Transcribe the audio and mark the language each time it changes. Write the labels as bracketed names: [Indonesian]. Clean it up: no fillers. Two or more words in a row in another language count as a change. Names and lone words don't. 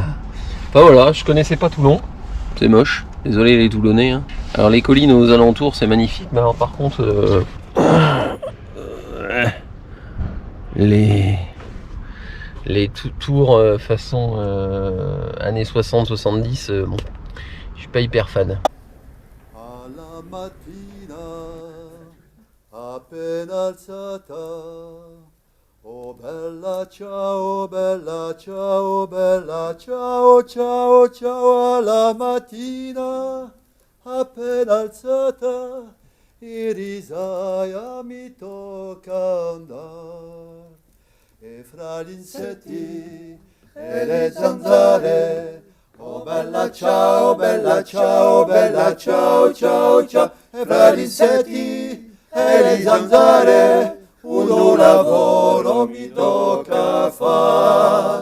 [French] Enfin voilà, je connaissais pas Toulon. C'est moche, désolé les Toulonnais. Hein. Alors les collines aux alentours, c'est magnifique. Mais alors par contre, les tours façon années 60-70, bon, je suis pas hyper fan. [Italian] Alla mattina, appena alzata, oh bella ciao, bella ciao, bella ciao, ciao, ciao, alla mattina, appena alzata, in risaia mi tocca andare, e fra gli insetti e le zanzare, oh bella ciao, bella ciao, bella ciao, ciao, ciao, e fra gli insetti e le zanzare, uno lavoro mi tocca far.